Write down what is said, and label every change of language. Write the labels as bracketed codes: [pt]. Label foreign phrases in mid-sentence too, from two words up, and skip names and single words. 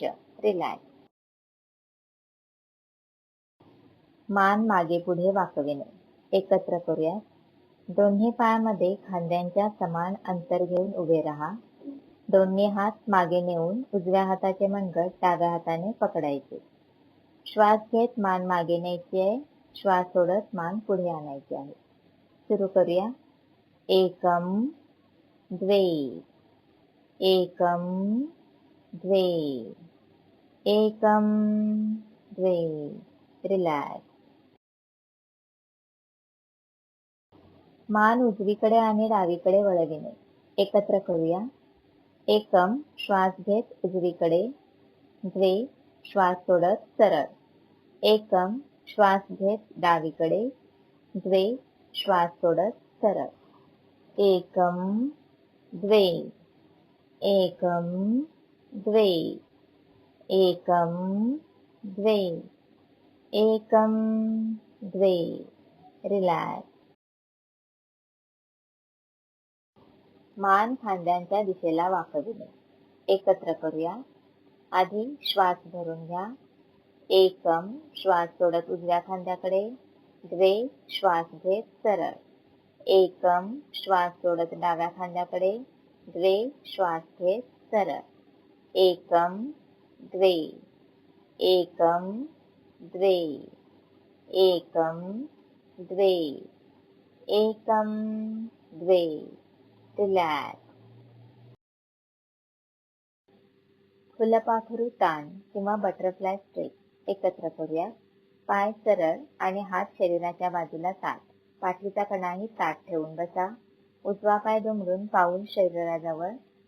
[mr] रिलॅक्स. मान मागे पुढे वाकविणे. एकत्र करूया. दोन्ही पायामध्ये खांद्यांच्या समान अंतर घेऊन उभे राहा. दोन्ही हात मागे नेऊन उजव्या हाताचे मनगट डाव्या हाताने पकडायचे. श्वास घेत मान मागे न्यायची आहे. श्वास सोडत मान पुढे आणायची आहे. सुरू करूया. [sa] एकम द्वे एकम द्वे एकम द्वे. [mr] रिलॅक्स. मान उजवीकडे आणि डावीकडे वळविणे. एकत्र करूया. एकम श्वास घेत उजवीकडे. द्वे श्वास सोडत सरळ. एकम श्वास घेत डावीकडे. द्वे श्वास सोडत सरळ. [sa] एकम द्वे एकम द्वे एकम द्वे एकम द्वे. [mr] रिलॅक्स. मान खांद्यांच्या दिशेला वाकविणे. एकत्र करूया. आधी श्वास भरून घ्या. एकम श्वास सोडत उजव्या खांद्याकडे. द्वे श्वास घेत सरळ. एकम श्वास सोडत डाव्या खांद्याकडे. द्वे श्वास घेत सरळ. [sa] एकम द्वे एकम द्वे एकम द्वे एकम द्वे. [mr] रिलॅक्स. फुलपाखरू ताण किंवा [en] butterfly stretch. [mr] एकत्र करूया. पाय सरळ आणि हात शरीराच्या बाजूला ताठ. पाठीचा कणाही ताठ ठेवून बसा. उजवा पाय दुमडून पाऊल शरीराजवळ.